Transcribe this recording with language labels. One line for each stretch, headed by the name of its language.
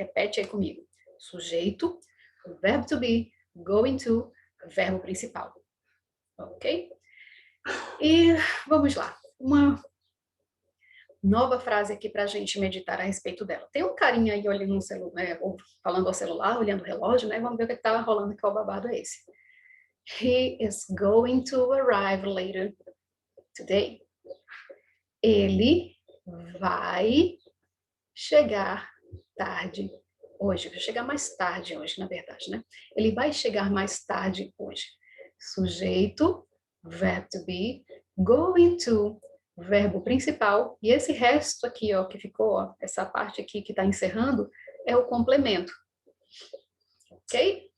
Portuguese: Repete aí comigo. Sujeito, verbo to be, going to, verbo principal. Ok? E vamos lá. Uma nova frase aqui para a gente meditar a respeito dela. Tem um carinha aí olhando no celular, né, ou falando ao celular, olhando o relógio, né? Vamos ver o que está rolando, qual babado é esse.
English: He is going to arrive later today.
Portuguese: Ele vai chegar tarde hoje. Vai chegar mais tarde hoje, na verdade, né? Ele vai chegar mais tarde hoje. Sujeito, verbo to be, going to, verbo principal, e esse resto aqui, ó, que ficou, ó, essa parte aqui que está encerrando, é o complemento. Ok?